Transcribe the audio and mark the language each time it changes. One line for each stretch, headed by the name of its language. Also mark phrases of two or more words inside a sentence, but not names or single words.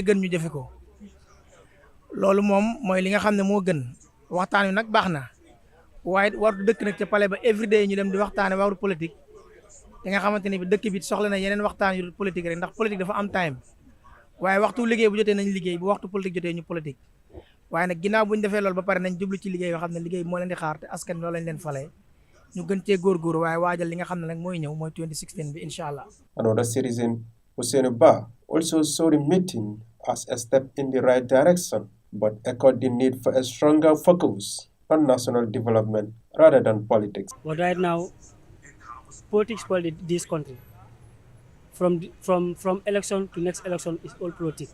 Wolof: gën ñu jëfé ko loolu mom moy li nga xamne mo gën waxtaan yu nak baxna waye waru dëkk nak ci palais ba everyday ñu dem di waxtaane waru politique te nga xamanteni bi dëkk bi soxla na yeneen waxtaan yu politique rek ndax politique dafa am time waye waxtu liggéey bu jotee nañ liggéey bu waxtu politique jotee ñu politique waye nak ginaaw buñ defee lool ba pare nañ jublu ci liggéey yo xamne liggéey mo leen di xaar te askan loolu lañ leen falé ñu gën cee góor waye waajal li nga xamne nak moy ñëw moy 2016 bi inshallah.
English: Another citizen, Hussein Ba, also saw the meeting as a step in the right direction, but echoed the need for a stronger focus on national development rather than politics. But right now, politics for this country, from election to next election, is all politics.